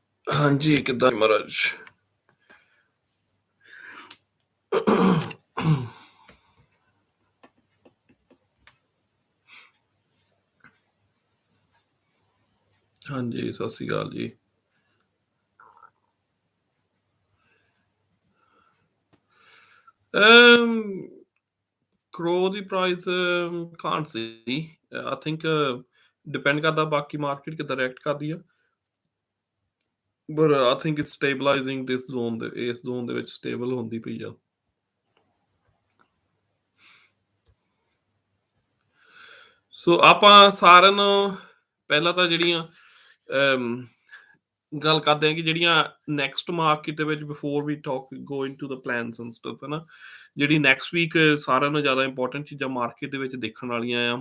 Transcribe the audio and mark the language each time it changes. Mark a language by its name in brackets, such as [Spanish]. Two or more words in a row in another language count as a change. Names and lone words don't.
[Punjabi] ਹਾਂਜੀ, ਕਿੱਦਾਂ ਮਹਾਰਾਜ? ਹਾਂਜੀ, ਸਤਿ ਸ੍ਰੀ ਅਕਾਲ ਜੀ। [English] Um, Crow ਦੀ ਪ੍ਰਾਈਸ can't see. I think depend [Punjabi] ਕਰਦਾ ਬਾਕੀ ਮਾਰਕੀਟ ਕਿੱਦਾਂ ਰਿਐਕਟ ਕਰਦੀ ਆ। [English] But I think it's stabilizing this zone [Punjabi] ਦੇ ਇਸ ਜ਼ੋਨ ਦੇ ਵਿੱਚ ਸਟੇਬਲ ਹੁੰਦੀ ਪਈ ਆ। ਸੋ ਆਪਾਂ ਸਾਰਿਆਂ ਨੂੰ ਪਹਿਲਾਂ ਤਾਂ ਜਿਹੜੀਆਂ ਗੱਲ ਕਰਦੇ ਹਾਂ ਕਿ ਜਿਹੜੀਆਂ [English] next market [Punjabi] ਦੇ ਵਿੱਚ [English] before we talk go into the plans and stuff [Punjabi] ਹੈ ਨਾ, ਜਿਹੜੀ [English] next week [Punjabi] ਸਾਰਿਆਂ ਨਾਲੋਂ ਜ਼ਿਆਦਾ ਇੰਪੋਰਟੈਂਟ ਚੀਜ਼ਾਂ ਮਾਰਕੀਟ ਦੇ ਵਿੱਚ ਦੇਖਣ ਵਾਲੀਆਂ ਆ।